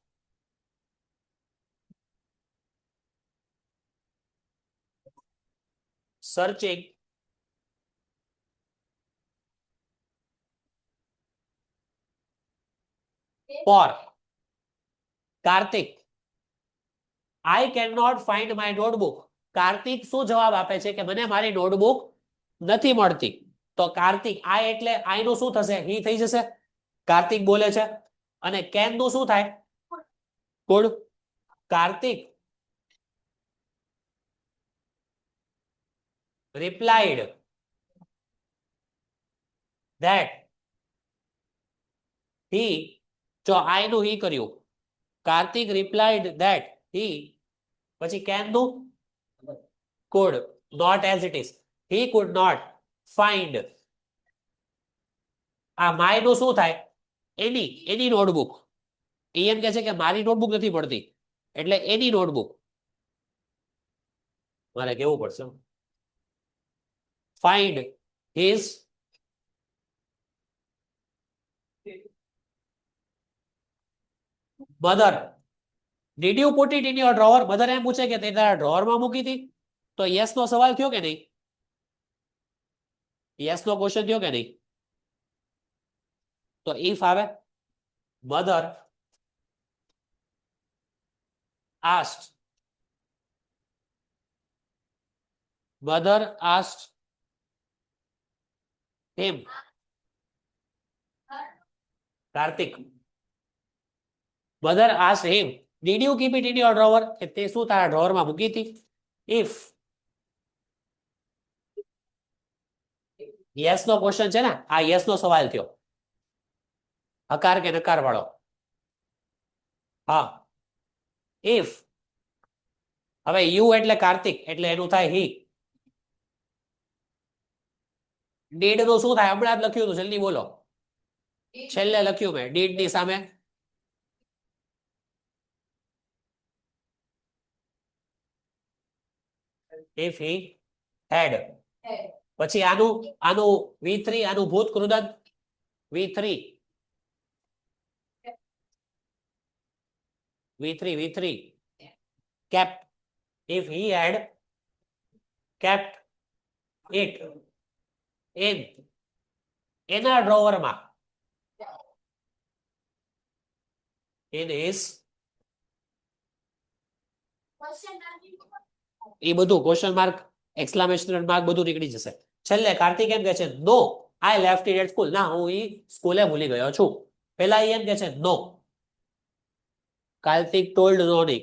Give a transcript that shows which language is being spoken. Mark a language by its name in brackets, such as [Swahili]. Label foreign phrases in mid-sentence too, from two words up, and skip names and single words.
[English] Searching for Kartik I can not find my notebook Kartik [Gujarati] શું જવાબ આપે છે કે મને મારી નોટબુક નથી મળતી તો કાર્તિક આઈ એટલે આઈ નું શું થશે હી થઈ જશે કાર્તિક બોલે છે અને કેન નું શું થાય ગુડ કાર્તિક [English] replied that he [Gujarati] જો આઈ નું હી કર્યું [English] કાર્તિક replied that he પછી can નું could not as it is he could not find [Gujarati] આ માય નું શું થાય એની નોટબુક એમ કે છે કે મારી નોટબુક નથી પડતી એટલે એની નોટબુક મારે કેવું પડશે [English] find his mother did you put it in your drawer? [Gujarati] મધર એમ પૂછે કે તે તારા ડ્રોવરમાં મૂકી હતી? તો [English] yes no [Gujarati] સવાલ થયો કે નહીં? [English] yes no question [Gujarati] થયો કે નહીં? તો ઇફ આવે [English] મધર asked him, કાર્તિક, mother asked him, did you keep it in your drawer? [Gujarati] કે તે શું તારા ડ્રોવરમાં મૂકી હતી? [English] if yes [Gujarati] નો ક્વેશ્ચન છે ને, આ yes નો સવાલ થયો. હકાર કે નકાર વાળો? હા. if હવે યુ એટલે કાર્તિક એટલે એનું થાય હી. ડીડ નું શું થાય? હમણાં જ લખ્યું હતું, જલ્દી બોલો. છેલ્લે લખ્યું મેં ડીડ ની સામે [English] if he had. [Gujarati] પછી આનું V3, આનું ભૂત કૃદંત V3 kept. [English] if he had kept it [Gujarati] એના ડ્રોવરમાં, [English] in his, [Gujarati] એ બધું [English] question mark, exclamation mark [Gujarati] બધું નીકળી જશે. છેલ્લે કાર્તિક એમ કે છે [English] no I left it at school. [Gujarati] ના, હું ઈ સ્કૂલે ભૂલી ગયો છું. પેલા એમ કે છે નો. કાર્તિક [English] told no [Gujarati] નહીં.